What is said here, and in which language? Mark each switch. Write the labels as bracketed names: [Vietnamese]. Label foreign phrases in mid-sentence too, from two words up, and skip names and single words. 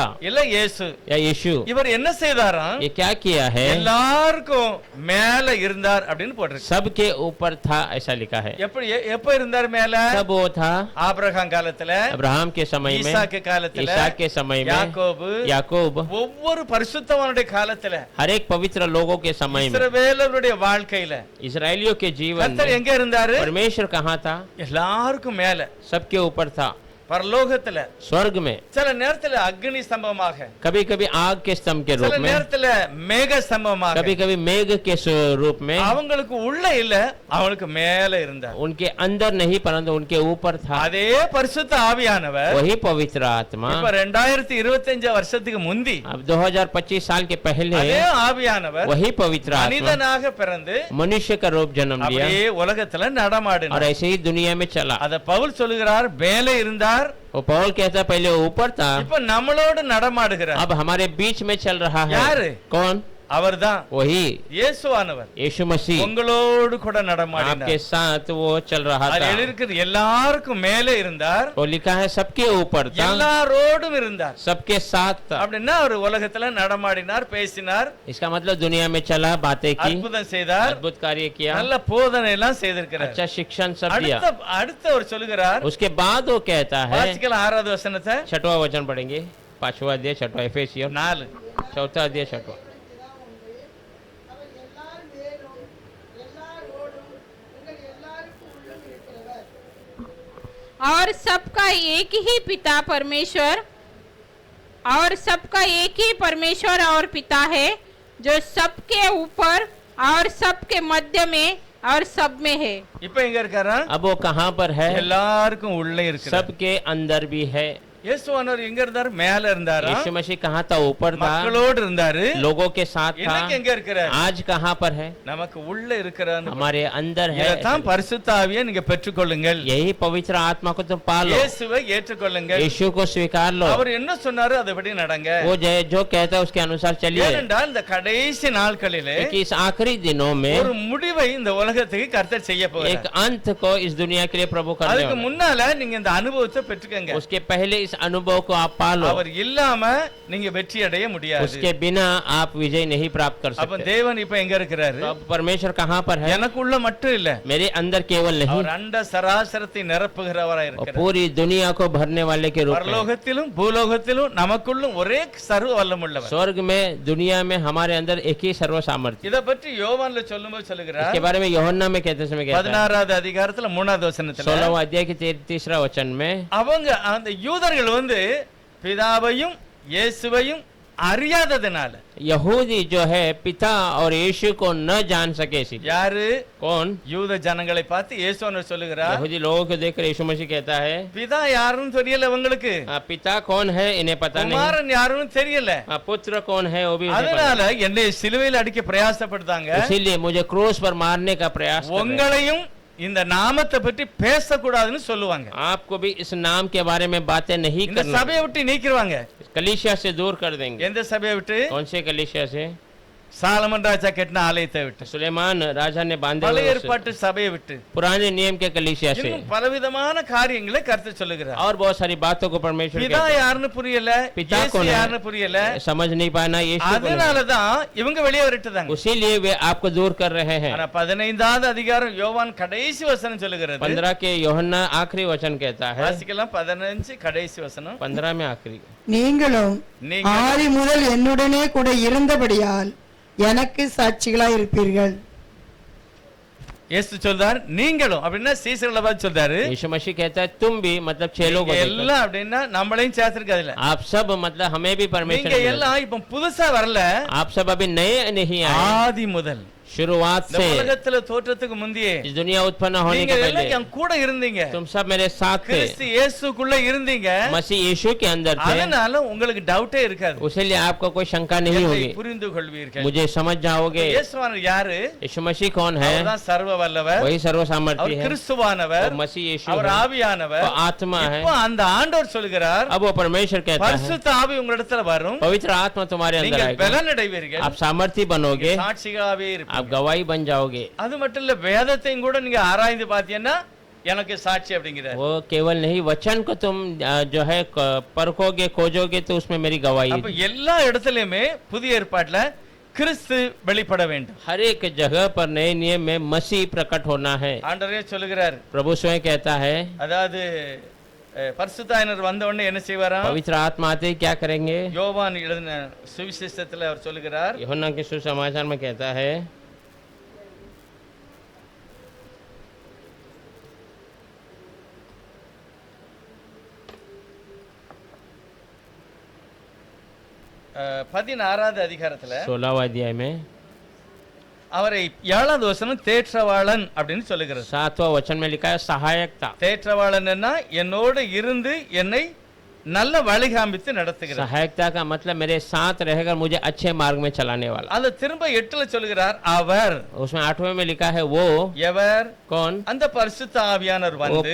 [Tamil] இல்ல இயேசு. [Hindi] या यीशु, [Tamil] இவர் என்ன செய்தாராம்? [Hindi] ये क्या किया है? [Tamil] எல்லாருக்கும் மேல இருந்தார் அப்படின்னு போட்டிருக்கு. [Hindi] सबके ऊपर था ऐसा लिखा है। [Tamil] எப்படி எப்ப இருந்தார் மேல? [Hindi] सब वो था [Tamil] ஆபிரகாம் காலத்துல, [Hindi] अब्राहम के समय में, [Tamil] ஈசாக்கு காலத்துல, [Hindi] ईसाक के समय में, [Tamil] யாக்கோபு, [Hindi] याकूब, [Tamil] ஒவ்வொரு பரிசுத்தவானுடைய காலத்துல, [Hindi] हर एक पवित्र लोगों के समय में, [Tamil] இஸ்ரவேலருடைய வாழ்க்கையில [Hindi] इसराइलियों के जीवन [Tamil] கர்த்தர் [Hindi] में [Tamil] எங்க இருந்தாரு? [Hindi] परमेश्वर कहाँ था? [Tamil] எல்லாருக்கும் மேல [Hindi] सबके ऊपर था, [Tamil] பரலோகத்துல. [Hindi] स्वर्ग में, [Tamil] சில நேரத்துல அக்னி ஸ்தம்பமாக, [Hindi] कभी कभी आग के स्तंभ के [Tamil] சில [Hindi] रूप में, [Tamil] நேரத்துல மேக ஸ்தம்பமாக. [Hindi] कभी कभी मेघ के रूप में। [Tamil] அவங்களுக்கு உள்ள இல்ல, அவங்களுக்கு மேல இருந்தார். [Hindi] उनके अंदर नहीं परंतु उनके ऊपर था। [Tamil] அதே பரிசுத்த ஆவியானவர் [Hindi] वही पवित्र आत्मा [Tamil] இப்ப 2025 வருஷத்துக்கு முந்தி [Hindi] अब 2025 साल के पहले [Tamil] அதே ஆவியானவர் [Hindi] वही पवित्र आत्मा [Tamil] மனிதனாக பிறந்து [Hindi] मनुष्य का रूप जन्म लिया [Tamil] அப்படியே உலகத்துல [Hindi] और [Tamil] நடமாடினார். [Hindi] ऐसे ही दुनिया में चला। [Tamil] அத பவுல் சொல்லுகிறார், மேலே இருந்தார், [Hindi] वो पौल कहता पहले ऊपर था, [Tamil] இப்ப நம்மளோடு நடமாடுகிறார். [Hindi] अब हमारे बीच में चल रहा है। यार? कौन? [Tamil] அவர்தான் [Hindi] वही [Tamil] இயேசுவானவர். [Hindi] यीशु मसीह [Tamil] உங்களோடு கூட [Hindi] आपके [Tamil] நடமாடினார். [Hindi] साथ वो चल रहा [Tamil] அது [Hindi] था। [Tamil] எழுதியிருக்கிறது, எல்லாருக்கும் மேலே இருந்தார், [Hindi] वो लिखा है सबके ऊपर था, [Tamil] எல்லாரோடும் இருந்தார். [Hindi] सबके साथ था। [Tamil] அப்படின்னா அவர் உலகத்துல நடமாடினார், பேசினார், [Hindi] इसका मतलब दुनिया में चला, बातें की, [Tamil] அற்புதம் செய்தார், [Hindi] अद्भुत कार्य किया, [Tamil] நல்ல போதனை எல்லாம் செய்திருக்கிறார். [Hindi] अच्छा शिक्षण सब दिया। [Tamil] அடுத்த அவர் சொல்லுகிறார், [Hindi] उसके बाद वो कहता है, [Tamil] வாசிக்கலாம் 6வது வசனத்தை, [Hindi] 6वां वचन पढ़ेंगे, 5वां अध्याय 6वां एफेसियों 4. 4वां अध्याय 6वां। [Tamil] அவர் எல்லார் மேலும் எல்லாரோடும் உங்கள் எல்லாருக்கும் உள்ளும் இருக்கிறவர். [Hindi] और सबका एक ही पिता परमेश्वर, और सबका एक ही परमेश्वर और पिता है, जो सबके ऊपर और सबके मध्य में और सब में है। [Tamil] இப்ப எங்க இருக்காரா? [Hindi] अब वो कहाँ पर है? [Tamil] எல்லாருக்கும் உள்ளே இருக்கிறார். [Hindi] सबके अंदर भी है। [Tamil] இயேசுவானவர் எங்க இருந்தார்? மேல இருந்தாரா? [Hindi] यीशु मसीह कहाँ था? ऊपर था, [Tamil] மக்களோடு இருந்தாரு. [Hindi] लोगों के साथ [Tamil] இன்னைக்கு [Hindi] था। [Tamil] எங்க இருக்கிறார்? [Hindi] आज कहाँ पर है? [Tamil] நமக்கு உள்ள இருக்கிறார். [Hindi] हमारे अंदर है। [Tamil] இதைத்தான் பரிசுத்த ஆவியை நீங்க பெற்றுக்கொள்ளுங்கள். [Hindi] यही पवित्र आत्मा को तुम पालो, [Tamil] இயேசுவை ஏற்றுக்கொள்ளுங்கள். [Hindi] यीशु को स्वीकार लो। [Tamil] அவர் என்ன சொன்னாரு அதபடி நடங்க. [Hindi] वो जो कहता है उसके अनुसार चलिए, [Tamil] ஏனென்றால் இந்த கடைசி நாட்களிலே [Hindi] क्योंकि इस आखिरी दिनों में [Tamil] ஒரு முடிவை இந்த உலகத்துக்கு கர்த்தர் செய்ய [Hindi] एक [Tamil] போகிறார். [Hindi] अंत को इस दुनिया के लिए प्रभु करने [Tamil] அதுக்கு [Hindi] वाला है। [Tamil] முன்னால நீங்க இந்த அனுபவத்தை பெற்றுக்கங்க. [Hindi] उसके पहले इस अनुभव को आप पालो, [Tamil] அவர் இல்லாம நீங்க வெற்றி அடைய முடியாது. [Hindi] उसके बिना आप विजय नहीं प्राप्त कर [Tamil] அப்ப [Hindi] सकते। [Tamil] தேவன் இப்ப எங்க இருக்கிறாரு? [Hindi] तो अब परमेश्वर कहाँ पर है? [Tamil] எனக்குள்ள மட்டும் இல்ல, [Hindi] मेरे अंदर केवल नहीं, [Tamil] அவர் அண்ட சராசரத்தை நிரப்புகிறவராய் [Hindi] और [Tamil] இருக்கிறார். [Hindi] पूरी दुनिया को भरने वाले के रूप में। [Tamil] பரலோகத்திலும் பூலோகத்திலும் நமக்குள்ளும் ஒரே சர்வ வல்லமுள்ளவர். [Hindi] स्वर्ग में दुनिया में हमारे अंदर एक ही सर्व सामर्थ्य। [Tamil] இத பற்றி யோவான்ல சொல்லும்போது சொல்லுகிறார், [Hindi] इसके बारे में यूहन्ना में कहते समय कहता है [Tamil] 16வது அதிகாரத்துல 3வது வசனத்துல [Hindi] 16वां अध्याय के 33वां वचन में, [Tamil] அவங்க அந்த யூதர்கள் பிதாவையும் இயேசுவையும் அறியாததனால, [Hindi] यहूदी जो है पिता और यीशु को न जान सके सी। [Tamil] யாரு? [Hindi] कौन? [Tamil] யூத ஜனங்களை பார்த்து இயேசு சொல்லுகிறார், [Hindi] यहूदी लोगों को देखकर यीशु मसीह कहता है [Tamil] பிதா யாருன்னு தெரியல உங்களுக்கு, [Hindi] पिता कौन है इन्हें पता नहीं, [Tamil] குமாரன் யாருன்னு தெரியல, [Hindi] पुत्र कौन है वो भी उन्हें पता [Tamil] அதனால என்னை சிலுவையில் அடிக்க பிரயாசப்படுத்தாங்க, [Hindi] नहीं। इसीलिए मुझे क्रूस पर मारने का प्रयास कर रहे हैं। [Tamil] உங்களையும் இந்த நாமத்தை பற்றி பேசக்கூடாதுன்னு சொல்லுவாங்க. [Hindi] आपको भी इस नाम के बारे में बातें नहीं [Tamil] இந்த [Hindi] करना। [Tamil] சபையை விட்டு நீக்கிடுவாங்க. [Hindi] कलीसिया से दूर कर देंगे। [Tamil] எந்த சபையை விட்டு? [Hindi] कौन से कलीसिया से? [Tamil] சாலமன் ராஜா கட்டின ஆலயத்தை விட்டு, [Hindi] सुलेमान राजा ने बांधे [Tamil] பழைய [Hindi] हुए [Tamil] ஏற்பாட்டு சபையை விட்டு, [Hindi] पुराने नियम के कलीसिया से, [Tamil] இன்னும் பலவிதமான காரியங்களை கர்த்தர் சொல்லுகிறார். [Hindi] और बहुत सारी बातों को परमेश्वर [Tamil] பிதா [Hindi] कहता [Tamil] யாருன்னு புரியல, [Hindi] पिता [Tamil] இயேசு [Hindi] कौन है? [Tamil] யாருன்னு புரியல, [Hindi] समझ नहीं पाना यीशु को नहीं। [Tamil] அதனாலதான் இவங்க வெளியே விரட்டுதாங்க. [Hindi] उसीलिए वे आपको दूर कर रहे हैं। [Tamil] ஆனா 15வது அதிகாரம் யோவான் கடைசி வசனம் சொல்லுகிறது, [Hindi] 15 के यूहन्ना आखिरी वचन कहता है, [Tamil] வாசிக்கலாம் 15 கடைசி வசனம், [Hindi] 15 में आखिरी, [Tamil] நீங்களும் நீங்கள் ஆதி முதல் என்னுடனே கூட இருந்தபடியால் எனக்கு சாட்சிகளாய் இருப்பீர்கள். இயேசு சொல்றார் நீங்களும் அப்படின்னா சீசர்களை பார்த்து சொல்றாரு, [Hindi] यीशु मसीह कहता है तुम भी, मतलब 6 लोग [Tamil] நீங்க எல்லாம் அப்படின்னா நம்மளையும் சேர்த்திருக்காதுல, [Hindi] आप सब, मतलब हमें भी परमेश्वर [Tamil] நீங்க [Hindi] ने- [Tamil] எல்லாம் இப்ப புதுசா வரல, [Hindi] आप सब अभी नए नहीं आए, [Tamil] ஆதி முதல் [Hindi] शुरुआत [Tamil] இந்த [Hindi] से, [Tamil] உலகத்துல தோற்றத்துக்கு முந்தியே [Hindi] इस दुनिया उत्पन्न होने [Tamil] நீங்க [Hindi] के [Tamil] எல்லாம் [Hindi] पहले [Tamil] என் கூட இருந்தீங்க, [Hindi] तुम सब मेरे साथ थे, [Tamil] கிறிஸ்து இயேசுக்குள்ள இருந்தீங்க, [Hindi] मसीह यीशु के अंदर थे, [Tamil] அதனால உங்களுக்கு டவுட்டே இருக்காது, [Hindi] उसलिए आपको कोई शंका नहीं [Tamil] என்னை [Hindi] होगी, [Tamil] புரிந்து கொள்வீர்கள். [Hindi] मुझे समझ जाओगे। [Tamil] இயேசுவானவர் யாரு? [Hindi] यीशु मसीह कौन है? [Tamil] அவர்தான் சர்வ வல்லவர், [Hindi] वही सर्व सामर्थ्य [Tamil] அவர் [Hindi] है, [Tamil] கிறிஸ்துவானவர், [Hindi] वो मसीह यीशु [Tamil] அவர் [Hindi] है, [Tamil] ஆவியானவர். [Hindi] वो आत्मा है। [Tamil] இப்போ அந்த ஆண்டவர் சொல்கிறார், [Hindi] अब वो परमेश्वर कहता है [Tamil] பரிசுத்த ஆவி உங்களிடத்துல வரும், [Hindi] पवित्र आत्मा तुम्हारे अंदर [Tamil] நீங்கள் [Hindi] आएगा, [Tamil] பலன் அடைவீர்கள், [Hindi] आप सामर्थ्य बनोगे, [Tamil] சாட்சிகளாவே [Hindi] आप [Tamil] இருப்பீர்கள். [Hindi] गवाही बन जाओगे। [Tamil] அது மட்டும் இல்ல, வேதத்தையும் கூட நீங்க ஆராய்ந்து பார்த்தீங்கன்னா எனக்கு சாட்சி அப்படிங்கிறார். [Hindi] वो केवल नहीं, वचन को तुम जो है परखोगे, खोजोगे, तो उसमें मेरी गवाही [Tamil] அப்ப எல்லா இடத்துலயுமே புதிய ஏற்பாட்டுல கிறிஸ்து வெளிப்பட வேண்டும். [Hindi] हर एक जगह पर नए नियम में मसीह प्रकट होना है। [Tamil] ஆண்டவரே சொல்லுகிறார், [Hindi] प्रभु स्वयं कहता है, [Tamil] அதாவது பரிசுத்தாயினர் வந்த உடனே என்ன செய்வாராம்? [Hindi] पवित्र आत्मा आते ही क्या करेंगे? [Tamil] யோவான் எழுதின சுவிசேஷத்துல அவர் சொல்லுகிறார், [Hindi] यूहन्ना के सुसमाचार में कहता है, [Tamil] 16வது அதிகாரத்துல [Hindi] 16वां अध्याय में [Tamil] அவரை 7வது வசனம் தேற்றவாளன் அப்படின்னு சொல்லுகிறது. [Hindi] 7वां वचन में लिखा है सहायकता। [Tamil] தேற்றவாளன் என்னோடு இருந்து என்னை நல்ல வழி காண்பித்து நடத்துகிறார். [Hindi] सहायकता का मतलब मेरे साथ रहकर मुझे अच्छे मार्ग में चलाने वाला। [Tamil] அது திரும்ப 8ல சொல்லுகிறார், அவர், [Hindi] उसमें 8वें में लिखा है वो, [Tamil] எவர்? [Hindi] कौन? [Tamil] அந்த பரிசுத்த ஆவியானவர் [Hindi] वो [Tamil] வந்து